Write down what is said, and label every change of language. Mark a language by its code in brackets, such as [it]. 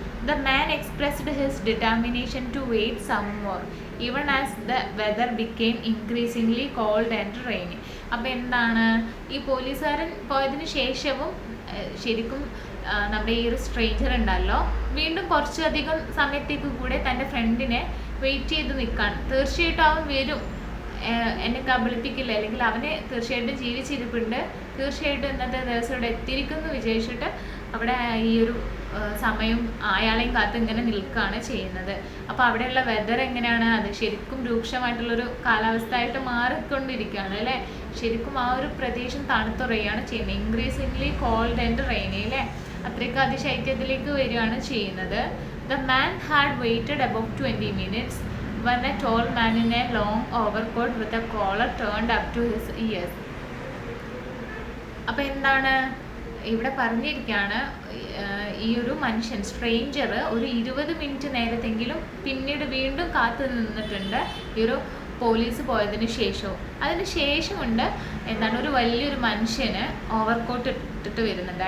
[en] The man expressed his determination to wait some more, even as the weather became increasingly cold and rainy. [ml] അപ്പോൾ ഈ പോലീസുകാരൻ പോയതിന് ശേഷവും ശരിക്കും നമ്മുടെ ഈ ഒരു സ്ട്രേഞ്ചർ ഉണ്ടല്ലോ വീണ്ടും കുറച്ചധികം സമയത്തേക്ക് കൂടെ തൻ്റെ ഫ്രണ്ടിനെ വെയിറ്റ് ചെയ്ത് നിൽക്കാൻ, തീർച്ചയായിട്ടും അവൻ വരും, എന്നെ കബളിപ്പിക്കില്ല, അല്ലെങ്കിൽ അവനെ തീർച്ചയായിട്ടും ജീവിച്ചിരിപ്പുണ്ട്, തീർച്ചയായിട്ടും ഇന്നത്തെ ദിവസം ഇവിടെ എത്തിയിരിക്കുന്നു വിചാരിച്ചിട്ട് അവിടെ ഈ ഒരു സമയം അയാളെയും കാത്ത് ഇങ്ങനെ നിൽക്കുകയാണ് ചെയ്യുന്നത്. അപ്പോൾ അവിടെയുള്ള വെതർ എങ്ങനെയാണ്, അത് ശരിക്കും രൂക്ഷമായിട്ടുള്ളൊരു കാലാവസ്ഥ ആയിട്ട് മാറിക്കൊണ്ടിരിക്കുകയാണ് അല്ലേ. ശരിക്കും ആ ഒരു പ്രദേശം തണുത്തുറയുകയാണ് ചെയ്യുന്നത്. [en] increasingly cold and rainy [ml] അല്ലേ, അത്രയ്ക്ക് അതിശൈത്യത്തിലേക്ക് വരികയാണ് ചെയ്യുന്നത്. [en] The man had waited about 20 minutes when a tall man in a long overcoat with a collar turned up to his ears. [ml] അപ്പോൾ ഇവിടെ പറഞ്ഞിരിക്കുകയാണ്, ഈ ഒരു മനുഷ്യൻ സ്ട്രേഞ്ചർ ഒരു 20 മിനിറ്റ് നേരത്തെങ്കിലും പിന്നീട് വീണ്ടും കാത്തു നിന്നിട്ടുണ്ട് ഈ ഒരു പോലീസ് പോയതിന് ശേഷവും. അതിന് ശേഷമുണ്ട് ഒരു വലിയൊരു മനുഷ്യന് ഓവർകോട്ട് ഇട്ടിട്ട് വരുന്നുണ്ട്.